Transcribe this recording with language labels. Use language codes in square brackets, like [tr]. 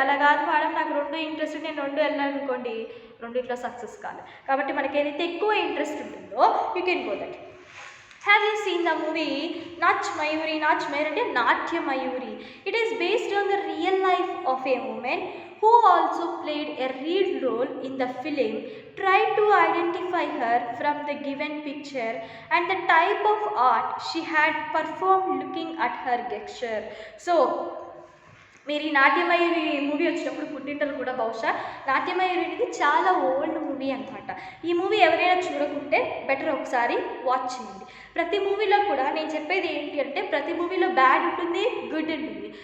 [te] అలా కాదు మేడం నాకు 2 ఇంట్రెస్ట్, నేను 2 వెళ్ళాను అనుకోండి, రెండిట్లో సక్సెస్ కాదు. కాబట్టి మనకి ఏదైతే ఎక్కువ ఇంట్రెస్ట్ ఉంటుందో [en] You can go that. Have you seen the movie Nach Mayuri? Nach Mayuri అంటే Natya Mayuri. It is based on the real life of a woman who also played a lead role in the film. Try to identify her from the given picture and the type of art she had performed looking at her gesture. [te] So మీరు ఈ నాట్యమయూరి movie వచ్చినప్పుడు పుట్టింటలు కూడా బహుశా. నాట్యమయూరి అనేది చాలా old movie అనమాట. ఈ movie ఎవరైనా చూడకుంటే బెటర్ ఒకసారి వాచ్ చేయండి. ప్రతి మూవీలో కూడా నేను చెప్పేది ఏంటి అంటే, ప్రతి మూవీలో బ్యాడ్ ఉంటుంది, గుడ్ ఉంటుంది.